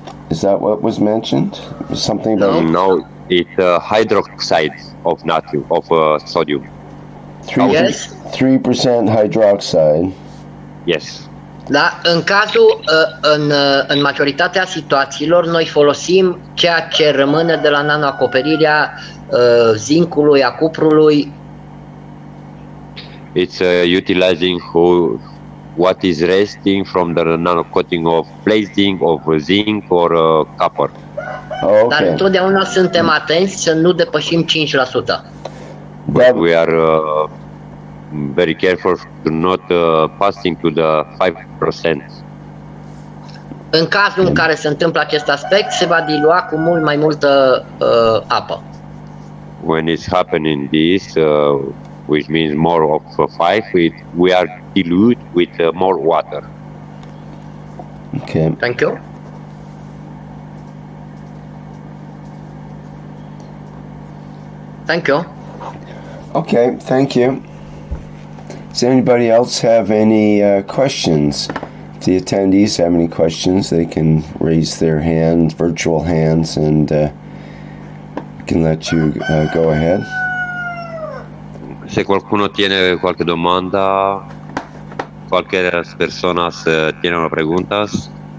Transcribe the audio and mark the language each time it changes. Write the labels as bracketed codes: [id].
[en] Is that what was mentioned? Something about No, it's hydroxide of natrium, of sodium. 3% hydroxide. Yes. [ro] Da, în cazul, în majoritatea situațiilor, noi folosim ceea ce rămâne de la nanoacoperirea zincului, a cuprului. [en] It's utilizing what is resting from the nano coating of placing of zinc or copper. Oh, [ro] Dar [en] okay. [ro] întotdeauna suntem atenți să nu depășim 5%. [en] But we are very careful to not passing to the 5%. [ro] În cazul în care se întâmplă acest aspect, se va dilua cu mult mai multă apă. [en] When it's happening this, which means more of 5, we are dilute with more water. Okay. Thank you. Thank you. Okay, thank you. Does anybody else have any questions? If the attendees have any questions, they can raise their hands, virtual hands, and we can let you go ahead. [it] Se qualcuno tiene qualche domanda, [es] cualquier personas tiene una preguntas.